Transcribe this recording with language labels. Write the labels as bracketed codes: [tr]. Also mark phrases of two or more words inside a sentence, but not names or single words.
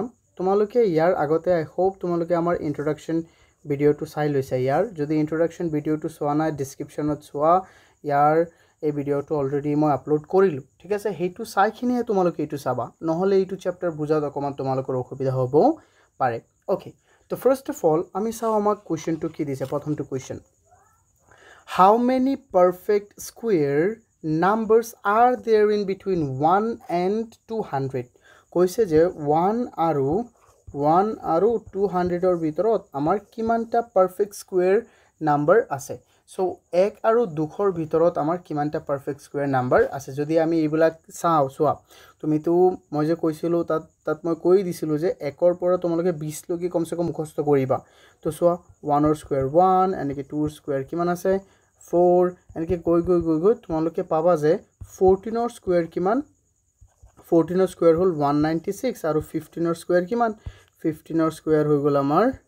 [as] তোমালোকে ইয়াৰ আগতে [en] I hope [as] তোমালোকে আমাৰ [en] introduction videoটো [as] চাই লৈছা ইয়াৰ যদি [en] introduction videoটো [as] চোৱা নাই ডেসক্ৰিপচনত চোৱা ইয়াৰ এই ভিডিওটো অলৰেডি মই আপলোড কৰিলো ঠিক আছে হেতু চাইখিনিয়ে তোমালোকে এটো চাবা নহলে এটো চ্যাপ্টাৰ বুজাত অকমান তোমালোকৰ অসুবিধা হ'ব পাৰে ওকে [en] So first of all, [as] আমি চাও আমাৰ কোৱেশ্চনটো কি দিছে প্ৰথমটো কোৱেশ্চন [en] How many perfect square numbers are there in between 1 and 200 [as] কৈছে যে 1 আৰু 200 ৰ ভিতৰত আমাৰ কিমানটা [en] perfect square number [as] আছে So 1 আৰু 2 ৰ ভিতৰত আমাৰ কিমানটা [en] perfect square number [as] আছে যদি আমি এইবিলাক চাও সোৱা তুমি তো মই যে কৈছিলো তাত মই কৈ দিছিলো যে 1 ৰ পৰা তোমালোকে 20 লৈকে কমসে কম মুখস্থ কৰিবা তো সোৱা 1 ৰ স্কয়াৰ 1 এনেকে 2 ৰ স্কয়াৰ কিমান আছে 4 এনেকে গৈ তোমালোকে পাবা যে 14 ৰ স্কয়াৰ কিমান 14 ৰ স্কয়াৰ হল 196 আৰু 15 ৰ স্কয়াৰ কিমান 15 ৰ স্কয়াৰ হৈ গল আমাৰ